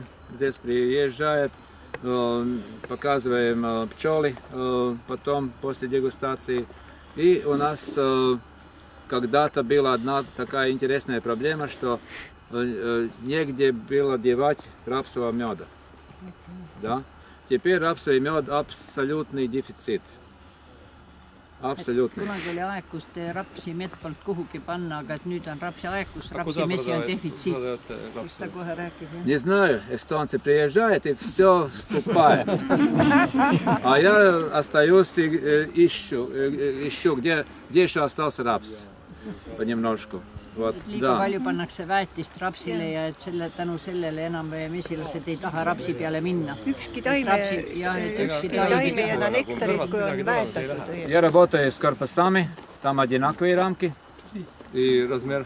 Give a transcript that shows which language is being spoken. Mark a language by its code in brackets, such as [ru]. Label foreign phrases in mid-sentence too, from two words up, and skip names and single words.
[ru] Здесь приезжают, показываем пчелы потом после дегустации. И у нас когда-то была одна такая интересная проблема, что негде было девать рапсового меда. Да? Теперь рапсовый мед абсолютный дефицит. [et] Absoluutne. Kunagi oli aeg, kus te rapsi mett polnud kuhugi panna, aga et nüüd on rapsi aeg, kus rapsimesi on defitsiit. Kus ta kohe rääkib? [ru] Не знаю, эстонцы приезжают и все скупают. А я остаюсь и ищу, где еще остался рапс. Понемножку. Вот, [et] et liiga palju pannakse väetist rapsile ja et tänu sellele enam mesilased ei taha rapsi peale minna. Ükski taime ei anna nektarit, kui on väetatud. [ru] Я работаю с корпусами, там одинаковые рамки. И размер?